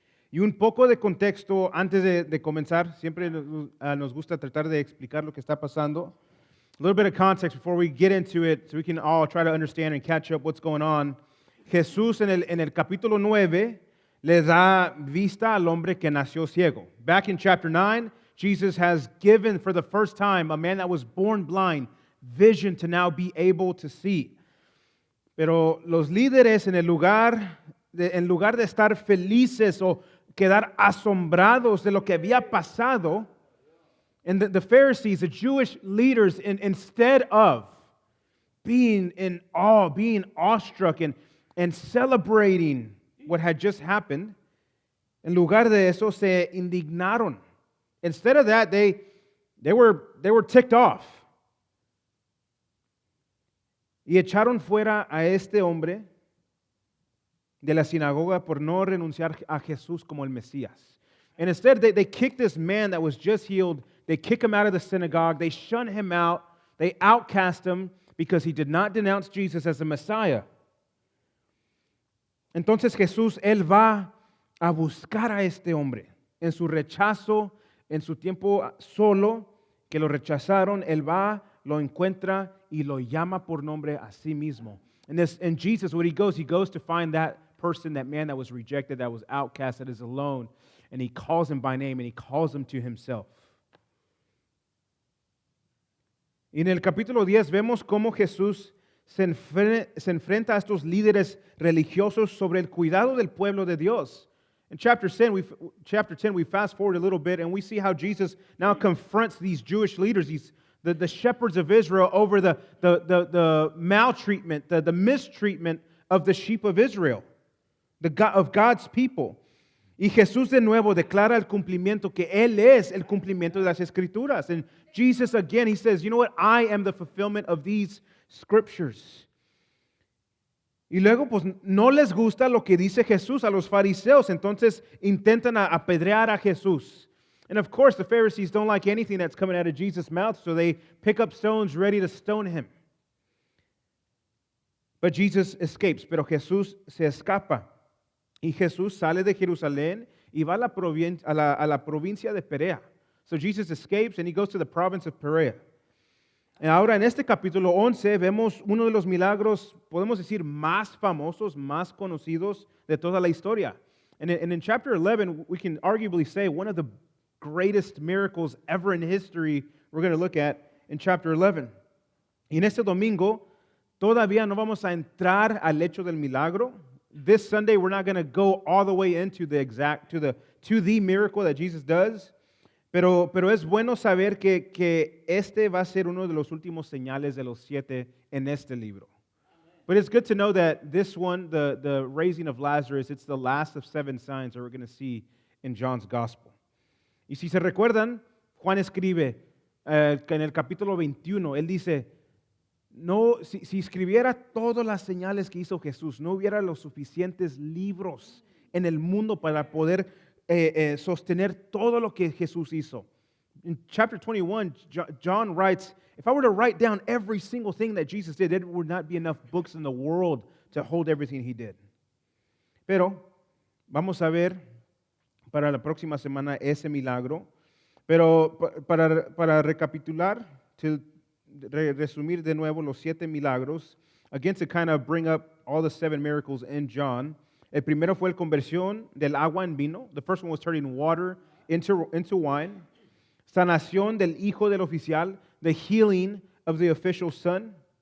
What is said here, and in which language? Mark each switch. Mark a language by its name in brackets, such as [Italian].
[Spanish] Y un poco de contexto antes de comenzar, siempre nos gusta tratar de explicar lo que está pasando. [English] A little bit of context before we get into it, so we can all try to understand and catch up what's going on. [Spanish] Jesús en el capítulo 9 le da vista al hombre que nació ciego. [English] Back in chapter 9, Jesus has given for the first time a man that was born blind vision to now be able to see. [Spanish] Pero los líderes en lugar de estar felices o quedar asombrados de lo que había pasado, [English] and the Pharisees, the Jewish leaders, instead of being in awe, being awestruck and celebrating what had just happened, [Spanish] en lugar de eso se indignaron. [English] Instead of that, they were ticked off. [Spanish] Y echaron fuera a este hombre de la sinagoga por no renunciar a Jesús como el Mesías. [English] And instead, they kicked this man that was just healed. They kick him out of the synagogue. They shun him out. They outcast him because he did not denounce Jesus as the Messiah. [Spanish] Entonces Jesús, Él va a buscar a este hombre. En su rechazo, en su tiempo solo, que lo rechazaron, Él va, lo encuentra y lo llama por nombre a sí mismo. [English] And Jesus, when he goes to find that person, that man that was rejected, that was outcast, that is alone, and he calls him by name and he calls him to himself. [Spanish] Y en el capítulo 10 vemos cómo Jesús se enfrenta a estos líderes religiosos sobre el cuidado del pueblo de Dios. [English] In chapter 10, we fast forward a little bit and we see how Jesus now confronts these Jewish leaders, the shepherds of Israel, over the maltreatment, the mistreatment of the sheep of Israel, of God's people. [Spanish] Y Jesús de nuevo declara el cumplimiento, que Él es el cumplimiento de las Escrituras. [English] And Jesus again, He says, you know what, I am the fulfillment of these Scriptures. [Spanish] Y luego, pues, no les gusta lo que dice Jesús a los fariseos, entonces intentan apedrear a Jesús. [English] And of course, the Pharisees don't like anything that's coming out of Jesus' mouth, so they pick up stones ready to stone Him. But Jesus escapes, [Spanish] pero Jesús se escapa. Y Jesús sale de Jerusalén y va a la provincia de Perea. [English] So Jesus escapes and he goes to the province of Perea. [Spanish] Y ahora en este capítulo 11 vemos uno de los milagros, podemos decir, más famosos, más conocidos de toda la historia. [English] And in chapter 11, we can arguably say one of the greatest miracles ever in history we're going to look at in chapter 11. [Spanish] Y en este domingo todavía no vamos a entrar al hecho del milagro. [English] This Sunday we're not going to go all the way into to the miracle that Jesus does. [Spanish] Pero es bueno saber que este va a ser uno de los últimos señales de los 7 en este libro. [English] But it's good to know that this one, the raising of Lazarus, it's the last of 7 signs that we're going to see in John's Gospel. [Spanish] Y si se recuerdan, Juan escribe que en el capítulo 21, él dice, no, si escribiera todas las señales que hizo Jesús, no hubiera los suficientes libros en el mundo para poder sostener todo lo que Jesús hizo. [English] In chapter 21, John writes, if I were to write down every single thing that Jesus did, there would not be enough books in the world to hold everything He did. [Spanish] Pero vamos a ver para la próxima semana ese milagro. Pero para recapitular, resumir de nuevo los 7 milagros, [English] again to kind of bring up all the 7 miracles in John. [Spanish] El primero fue la conversión del agua en vino. [English] The first one was turning water into wine. [Spanish] Sanación del hijo del oficial, [English] the healing of the official son.